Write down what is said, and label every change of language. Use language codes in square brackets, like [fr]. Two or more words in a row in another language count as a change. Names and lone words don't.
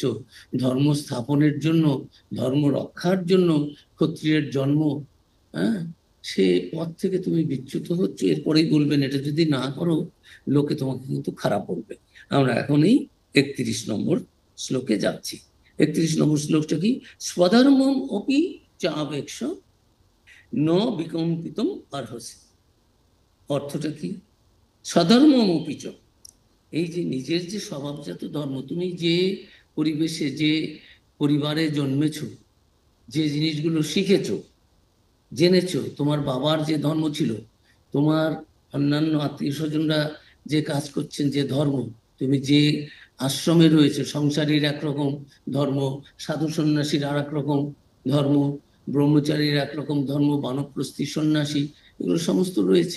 [bn] ধর্ম স্থাপনের জন্য, ধর্ম রক্ষার জন্য ক্ষত্রিয়ের জন্ম, হ্যাঁ, সে পথ থেকে তুমি বিচ্যুত হচ্ছ। এরপরেই বলবেন এটা যদি না করো লোকে তোমাকে কিন্তু খারাপ বলবে। আমরা এখন এই 31 নম্বর শ্লোকে যাচ্ছি। 31 নম্বর শ্লোকটা কি? [sa] স্বধর্মম অপি চাবেক্ষ ন বিকম্পিতম অর্হসি। [bn] অর্থটা কি? [sa] স্বধর্মম অপি চ, [bn] এই যে নিজের যে স্বভাবজাত ধর্ম, তুমি যে পরিবেশে যে পরিবারে জন্মেছ, যে জিনিসগুলো শিখেছো জেনেছো, তোমার বাবার যে ধর্ম ছিল, তোমার অন্যান্য আত্মীয় স্বজনরা যে কাজ করছেন যে ধর্ম, তুমি যে আশ্রমে রয়েছে, সংসারীর একরকম ধর্ম, সাধু সন্ন্যাসীর আর এক রকম ধর্ম, ব্রহ্মচারীর একরকম ধর্ম, বানপ্রস্থী সন্ন্যাসী, এগুলো সমস্ত রয়েছে।